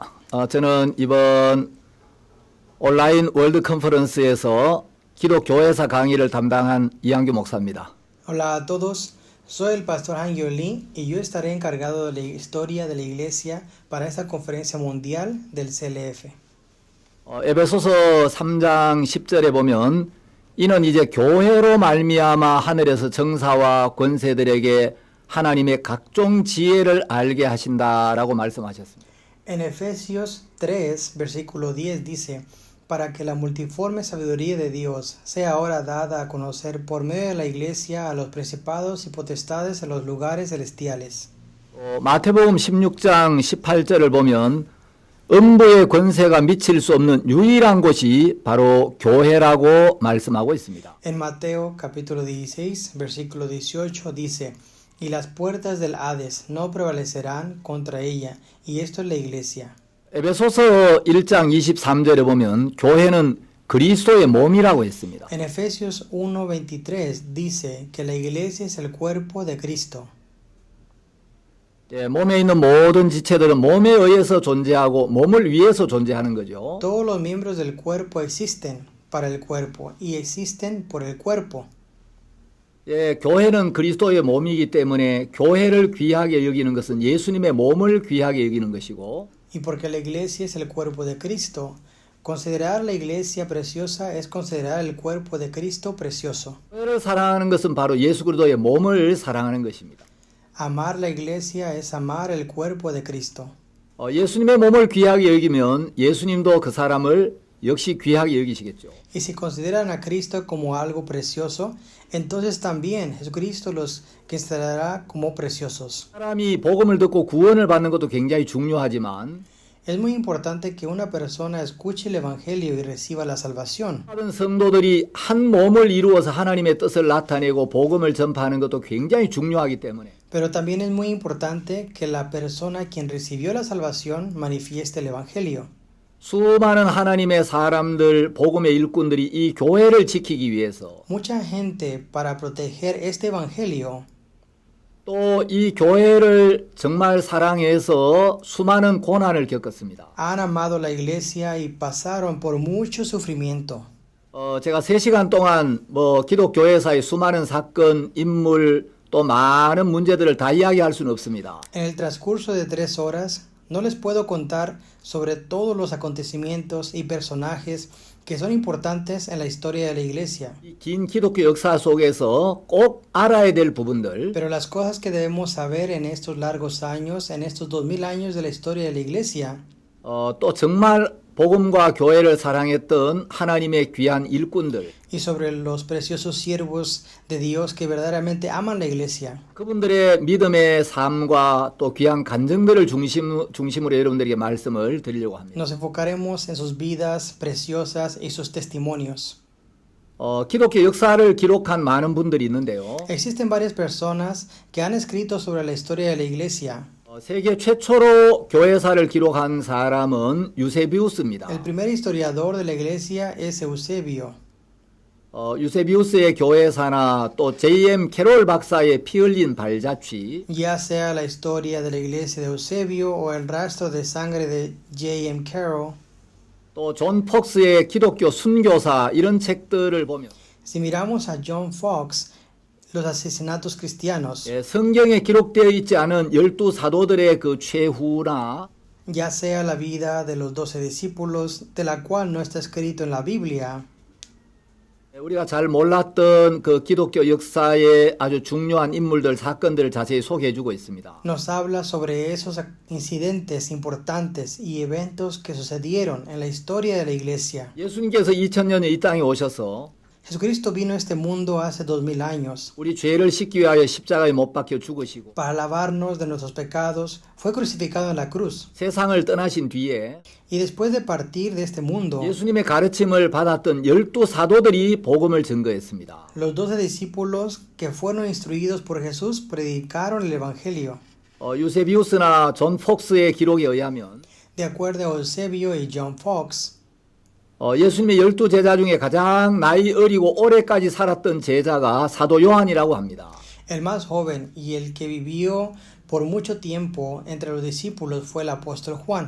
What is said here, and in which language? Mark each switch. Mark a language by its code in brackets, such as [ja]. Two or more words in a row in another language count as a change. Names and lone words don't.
[ko] 저는 이번 온라인 월드 컨퍼런스에서 기독교회사 강의를 담당한 이한규 목사입니다. [es] Hola a todos, soy el pastor Hangyo Lee y yo estaré encargado de la historia de la iglesia para esta conferencia mundial del CLF. [ko] 에베소서 3장 10절에 보면 이는 이제 교회로 말미암아 하늘에서 정사와 권세들에게 하나님의 각종 지혜를 알게 하신다라고 말씀하셨습니다. [es] En Efesios 3, versículo 10 dice, para que la multiforme sabiduría de Dios sea ahora dada a conocer por medio de la iglesia a los principados y potestades en los lugares celestiales. [ko] 마태복음 16장 18절을 보면 음부의 권세가 미칠 수 없는 유일한 곳이 바로 교회라고 말씀하고 있습니다. [es] En Mateo capítulo 16, versículo 18 dice, y las puertas del Hades no prevalecerán contra ella, y esto es la iglesia. [ko] 에베소서 1장 23절에 보면 교회는 그리스도의 몸이라고 했습니다. [es] En Efesios 1:23 dice que la iglesia es el cuerpo de Cristo. [ko] 몸에 있는 모든 지체들은 몸에 의해서 존재하고 몸을 위해서 존재하는 거죠. [es] Todos los miembros del cuerpo existen para el cuerpo y existen por el cuerpo. [ko] 교회는 그리스도의 몸이기 때문에 교회를 귀하게 여기는 것은 예수님의 몸을 귀하게 여기는 것이고 [es] Y porque la iglesia es el cuerpo de Cristo, considerar la iglesia preciosa es considerar el cuerpo de Cristo precioso. [ko] 교회를 사랑하는 것은 바로 예수 그리스도의 몸을 사랑하는 것입니다. [es] Amar la iglesia es amar el cuerpo de Cristo. [ko] 예수님의 몸을 귀하게 여기면 예수님도 그 사람을 역시 귀하게 여기시겠죠. [es] Y si consideran a Cristo como algo precioso, entonces también Jesucristo los considerará como preciosos. [ko] 사람이 복음을 듣고 구원을 받는 것도 굉장히 중요하지만 [es] Es muy importante que una persona escuche el evangelio y reciba la salvación. [ko] 다른 성도들이 한 몸을 이루어서 하나님의 뜻을 나타내고 복음을 전파하는 것도 굉장히 중요하기 때문에 [es] Pero también es muy importante que la persona quien recibió la salvación manifieste el evangelio. [ko] 수많은 하나님의 사람들, 복음의 일꾼들이 이 교회를 지키기 위해서 [es] Mucha gente para proteger este evangelio [ko] 또 이 교회를 정말 사랑해서 수많은 고난을 겪었습니다. [es] han amado la iglesia y pasaron por mucho sufrimiento. [ko] 제가 3시간 동안 기독교회사의 수많은 사건, 인물, 또 많은 문제들을 다 이야기할 수는 없습니다. [es] En el transcurso de 3 horas no les puedo contar sobre todos los acontecimientos y personajes que son importantes en la historia de la iglesia. [ko] 이 긴 기독교 역사 속에서 꼭 알아야 될 부분들, [es] Pero las cosas que debemos saber en estos largos años, en estos 2000 años de la historia de la iglesia, [ko] 또 정말 복음과 교회를 사랑했던 하나님의 귀한 일꾼들, [es] y sobre los preciosos siervos de Dios que verdaderamente aman la iglesia. [ko] 그분들의 믿음의 삶과 또 귀한 간증들을 중심으로 여러분들에게 말씀을 드리려고 합니다. [es] Nos enfocaremos en sus vidas preciosas y sus testimonios. [ko] 기독교 역사를 기록한 많은 분들이 있는데요. [es] Existen varias personas que han escrito sobre la historia de la iglesia. [ko] 세계 최초로 교회사를 기록한 사람은 유세비우스입니다. [es] El primer historiador de la iglesia es Eusebio. [ko] 유세비우스의 교회사나 또 J.M. 캐롤 박사의 피 흘린 발자취, [es] Ya sea la historia de la iglesia de Eusebio o el rastro de sangre de J.M. Carroll. [ko] 또 존 폭스의 기독교 순교사 이런 책들을 보면 [es] Si miramos a John Fox, los asesinatos cristianos, [ko] 성경에 기록되어 있지 않은 12사도들의 그 최후나 [es] ya sea la vida de los 12 discípulos, de la cual no está escrito en la Biblia, [ko] 우리가 잘 몰랐던 그 기독교 역사의 아주 중요한 인물들, 사건들을 자세히 소개해주고 있습니다. [es] Nos habla sobre esos incidentes importantes y eventos que sucedieron en la historia de la iglesia. [ko] 예수님께서 2000년에 이 땅에 오셔서 [es] Jesucristo vino a este mundo hace 2000 años [ko] 우리 죄를 씻기 위하여 십자가에 못 박혀 죽으시고 [es] para lavarnos de nuestros pecados. Fue crucificado en la cruz. [ko] 세상을 떠나신 뒤에 [es] Y después de partir de este mundo, [ko] 예수님의 가르침을 받았던 12사도들이 복음을 증거했습니다. [es] los 12 discípulos que fueron instruidos por Jesús predicaron el Evangelio. [ko] 유세비우스나 존 폭스의 기록에 의하면 [es] De acuerdo a Eusebio y John Fox, [ko] 예수님의 12제자 중에 가장 나이 어리고 오래까지 살았던 제자가 사도 요한이라고 합니다. [es] el más joven y el que vivió por mucho tiempo entre los discípulos fue el apóstol Juan.